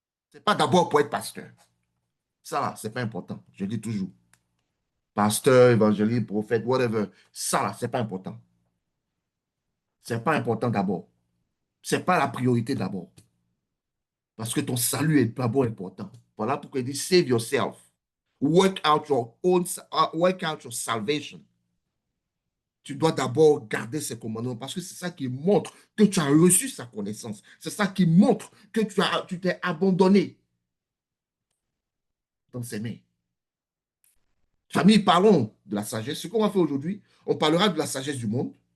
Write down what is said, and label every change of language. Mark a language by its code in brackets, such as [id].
[fr] Ce n'est pas d'abord pour être pasteur. Ça, ce n'est pas important. Je dis toujours. pasteur, évangéliste, prophète, whatever. Ça, là, c'est pas important. C'est pas important d'abord. C'est pas la priorité d'abord. Parce que ton salut est d'abord important. Voilà pourquoi il dit [en] save yourself. Work out your salvation. [fr] Tu dois d'abord garder ses commandements parce que c'est ça qui montre que tu as reçu sa connaissance. C'est ça qui montre que tu t'es abandonné dans ses mains. Famille, parlons de la sagesse. Ce qu'on va faire aujourd'hui, on parlera de la sagesse du monde.